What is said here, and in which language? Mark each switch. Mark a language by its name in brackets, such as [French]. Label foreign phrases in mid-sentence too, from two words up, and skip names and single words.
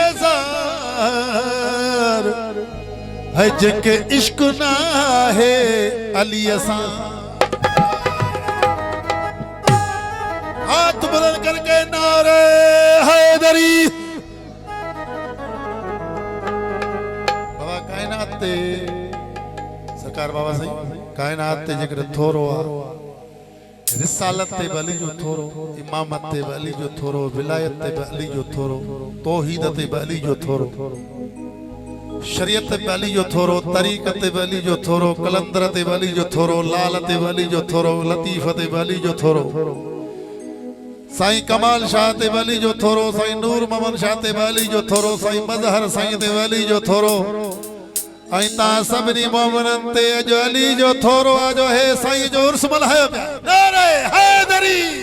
[Sindhi] बेजार, [Urdu] है जिनके इश्क ना है [Sindhi] अली असा, [Urdu] हाथ बुलंद करके [Sindhi] नारे हैदरी, सरकार बाबा सही कायनात ते जिक्र थोरो आ, रिसालत ते अली जो थोरो, इमामत ते अली जो थोरो, विलायत ते अली जो थोरो, तौहीद ते अली जो थोरो, शरीयत ते अली जो थोरो, तरीक़त ते अली जो थोरो, कलंदर ते अली जो थोरो, लाल ते अली जो थोरो, लतीफ ते अली जो थोरो, साईं कमाल शाह ते अली जो थोरो, साईं नूर मोहम्मद शाह ते अली जो थोरो, साईं मजहर साईं ते अली जो थोरो, आई ता सबनी मोमिनन ते जो अली जो थोरो जो है साईं जो उर्स मल्हायो पिया, नारे हैदरी।